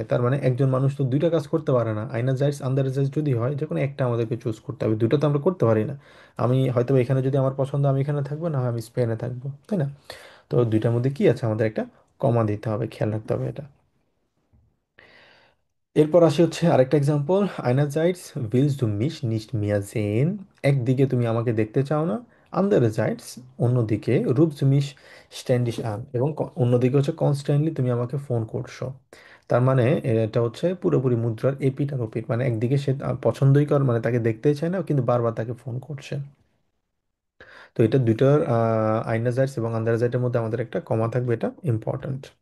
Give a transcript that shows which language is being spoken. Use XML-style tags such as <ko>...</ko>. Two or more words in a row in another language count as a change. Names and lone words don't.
<bn>তার মানে একজন মানুষ তো দুইটা কাজ করতে পারে না,</bn> <de>einerseits andererseits</de> <bn>যদি হয় যে কোনো একটা আমাদেরকে চুজ করতে হবে, দুটো তো আমরা করতে পারি না। আমি হয়তো এখানে যদি আমার পছন্দ, আমি এখানে থাকবো, না হয় আমি স্পেনে থাকবো, তাই না? তো দুইটার মধ্যে কি আছে, আমাদের একটা কমা দিতে হবে, খেয়াল রাখতে হবে এটা। এরপর আসি হচ্ছে আরেকটা এক্সাম্পল, আইনারজাইটস</bn> <de>willst du mich nicht mehr sehen,</de> <bn>একদিকে তুমি আমাকে দেখতে চাও না, আন্ডারজাইটস অন্যদিকে</bn> <de>rufst du mich ständig an,</de> <bn>এবং অন্যদিকে হচ্ছে কনস্ট্যান্টলি তুমি আমাকে ফোন করছো। তার মানে এটা হচ্ছে পুরোপুরি মুদ্রার এপিঠ আর ওপিঠ, মানে একদিকে সে পছন্দই কর, মানে তাকে দেখতেই চায় না, কিন্তু বারবার তাকে ফোন করছে। তো এটা দুইটার আইনারজাইটস এবং আন্ডারজাইটের মধ্যে আমাদের একটা কমা থাকবে, এটা ইম্পর্ট্যান্ট।</bn>